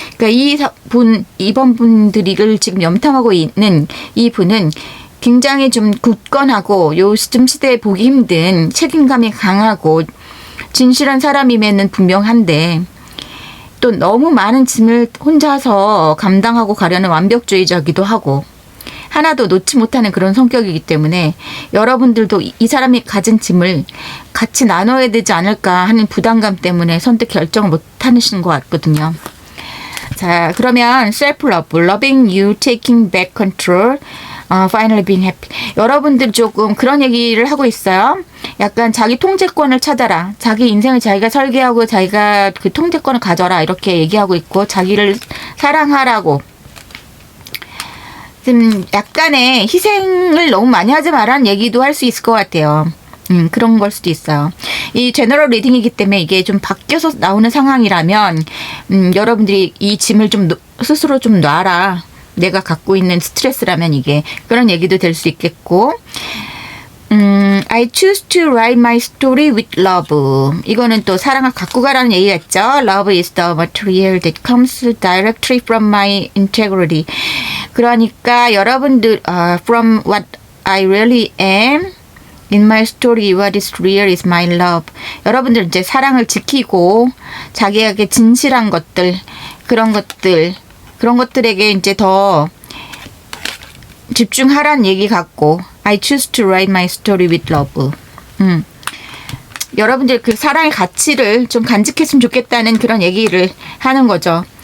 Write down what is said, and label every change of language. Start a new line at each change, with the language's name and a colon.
Korean: 그러니까 이번 분들을 지금 염탐하고 있는 이 분은 굉장히 좀 굳건하고, 요즘 시대에 보기 힘든 책임감이 강하고 진실한 사람이면은 분명한데, 또 너무 많은 짐을 혼자서 감당하고 가려는 완벽주의자기도 하고, 하나도 놓지 못하는 그런 성격이기 때문에 여러분들도 이 사람이 가진 짐을 같이 나눠야 되지 않을까 하는 부담감 때문에 선뜻 결정을 못 하시는 것 같거든요. 자, 그러면
English: self-love, loving you, taking back control, finally being happy.
Korean: 여러분들 조금 그런 얘기를 하고 있어요. 약간 자기 통제권을 찾아라. 자기 인생을 자기가 설계하고 자기가 그 통제권을 가져라. 이렇게 얘기하고 있고, 자기를 사랑하라고. 좀 약간의 희생을 너무 많이 하지 말라는 얘기도 할 수 있을 것 같아요. 그런 걸 수도 있어요. 이 제너럴 리딩이기 때문에 이게 좀 바뀌어서 나오는 상황이라면, 여러분들이 이 짐을 좀 스스로 좀 놔라. 내가 갖고 있는 스트레스라면 이게 그런 얘기도 될 수 있겠고,
English: I choose to write my story with love.
Korean: 이거는 또 사랑을 갖고 가라는 얘기겠죠.
English: Love is the material that comes directly from my integrity.
Korean: 그러니까 여러분들
English: from what I really am in my story, what is real is my love.
Korean: 여러분들 이제 사랑을 지키고 자기에게 진실한 것들, 그런 것들에게 이제 더 집중하라는 얘기 같고,
English: I choose to write my story with love.
Korean: 여러분들 그 사랑의 가치를 좀 간직했으면 좋겠다는 그런 얘기를 하는 거죠.